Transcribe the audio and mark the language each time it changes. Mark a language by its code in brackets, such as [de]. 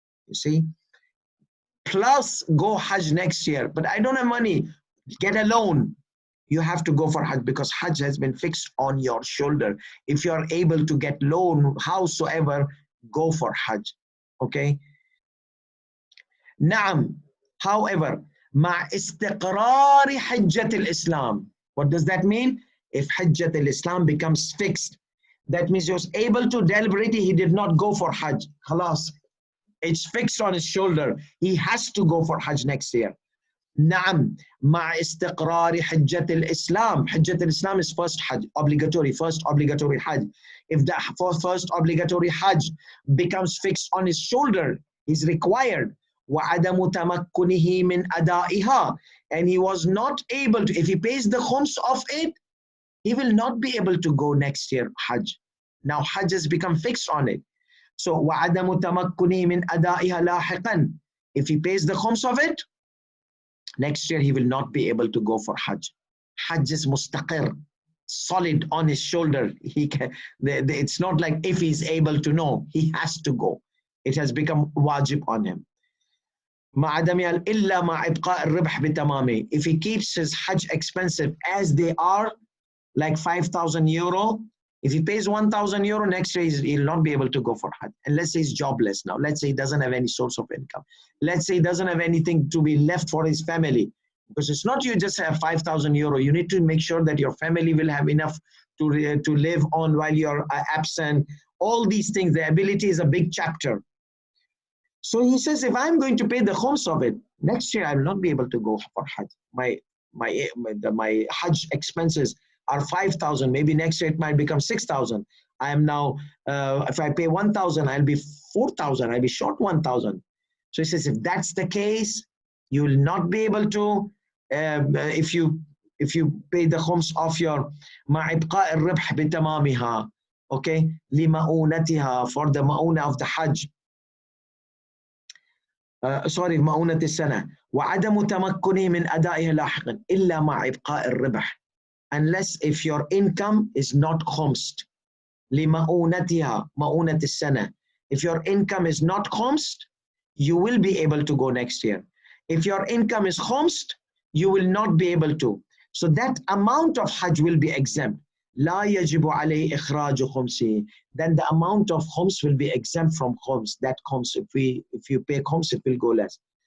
[en] You see? Plus go Hajj next year. But I don't have money. Get a loan. You have to go for Hajj because Hajj has been fixed on your shoulder. If you are able to get loan, howsoever, go for Hajj. Okay? Naam. [ar] However, مع استقرار حجة الإسلام. [en] What does that mean? If Hajjat al-Islam becomes fixed, that means he was able to deliberately, he did not go for Hajj. Khalas. It's fixed on his shoulder. He has to go for Hajj next year. [ar] نعم مع استقرار حجة الإسلام. [en] حجة الإسلام is first Hajj, obligatory, first obligatory Hajj. If the first obligatory Hajj becomes fixed on his shoulder, he's required. [ar] وعدم تمكنه من أدائها. [en] And he was not able to, if he pays the khums of it, he will not be able to go next year Hajj. Now Hajj has become fixed on it. [ar] So وعدم تمكنه من أدائها لاحقا. [en] If he pays the khums of it, next year he will not be able to go for Hajj. Hajj is mustaqir, solid on his shoulder. He can, it's not like if he's able to, no, he has to go. It has become wajib on him. [ar] مع عدمها إلا مع إبقاء الربح بتمامه. [en] If he keeps his Hajj expensive as they are, like 5,000 euro, if he pays 1,000 euro, next year he'll not be able to go for Hajj. And let's say he's jobless now. Let's say he doesn't have any source of income. Let's say he doesn't have anything to be left for his family. Because it's not you just have 5,000 euro. You need to make sure that your family will have enough to live on while you're absent. All these things, the ability is a big chapter. So he says, if I'm going to pay the khums of it, next year I will not be able to go for Hajj. My Hajj expenses are 5,000. Maybe next year it might become 6,000. I am now, if I pay 1,000, I'll be 4,000. I'll be short 1,000. So he says, if that's the case, you will not be able to, if you pay the khums of your [ar] مع إبقاء الربح بتمامها, [en] okay, [ar] لمؤونتها, [en] for the مؤونة of the Hajj. [ar] مؤونة السنة وعدم تمكنه من أدائها لاحقا إلا مع إبقاء الربح, [en] unless if your income is not khumsed. [ar] لمؤونتها, مؤونة السنة. [en] If your income is not khumsed, you will be able to go next year. If your income is khumsed, you will not be able to. So that amount of Hajj will be exempt. [ar] لا يجب عليه إخراج خمسه. [en] Then the amount of khums will be exempt from khums. That khums, if you pay khums, it will go less.